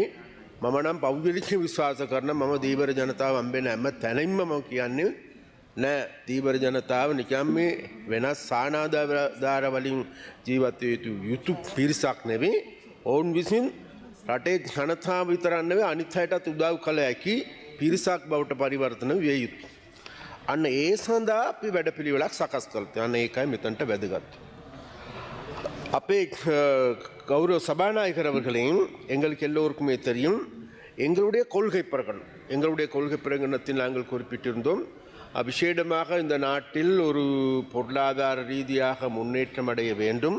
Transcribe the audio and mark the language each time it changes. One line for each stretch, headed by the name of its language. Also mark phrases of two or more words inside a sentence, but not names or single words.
Sinhala: මම නම් පෞද්ගලික විශ්වාස කරන මම දීවර ජනතාව හම්බෙන හැම තැනින්ම මම කියන්නේ නෑ, දීවර ජනතාව නිකම් මේ වෙනස් සානාධාර වලින් ජීවත් යුතු පිරිසක් නෙවෙයි. ඔවුන් විසින් රටේ ජනතාව විතරක් නෙවෙයි අනිත් අයටත් උදව් කළ හැකි පිරිසක් බවට පරිවර්තන විය යුතුයි. අන්න ඒ සඳහා අපි වැඩපිළිවෙලක් සකස් කළා. අන්න ඒකයි මෙතනට වැදගත්.
Tamil: அப்பே கௌரவ சபாநாயகர் அவர்களே, எங்களுக்கு எல்லோருக்குமே தெரியும் எங்களுடைய கொள்கை பிரகடனம். எங்களுடைய கொள்கை பிரகடனத்தில் நாங்கள் குறிப்பிட்டிருந்தோம், விசேடமாக இந்த நாட்டில் ஒரு பொருளாதார ரீதியாக முன்னேற்றம் அடைய வேண்டும்.